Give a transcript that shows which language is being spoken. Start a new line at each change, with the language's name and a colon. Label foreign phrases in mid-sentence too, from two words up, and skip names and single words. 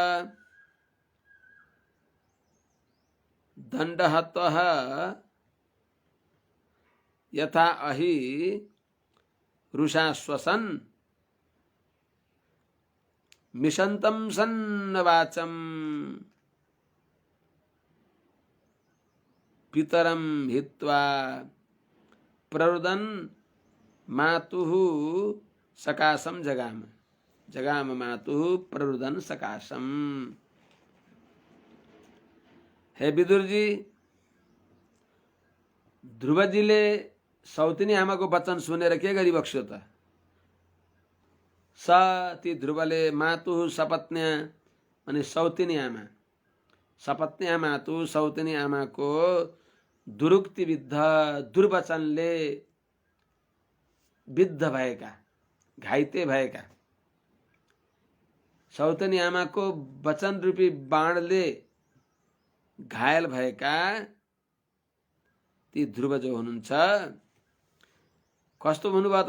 Sanskrit: दण्डहतः यथा अहि रुषा श्वसन् मिषन्तं सन्नवाचं पितरं हित्वा प्ररुदन् मातुः सकाशं जगाम। जगाम मातुः प्ररुदन् सकाशम।
Nepali: हे विदुरजी, ध्रुवजीले सौतिनी आमाको वचन सुनेर के गरिबक्स्यो त? स ती ध्रुवले
Sanskrit: मातुः सपत्न्या
Nepali: अनि सौतिनी आमा,
Sanskrit: सपत्न्या मातु
Nepali: सौतिनी आमाको
Sanskrit: दुरुक्ति विद्ध
Nepali: दुर्वचनले विद्ध भएका, घाइते भएका, सौतिनी आमाको वचन रूपी बाणले घायल भएका ती ध्रुव जो हुनुहुन्छ कस्तो भन्नुभयो त?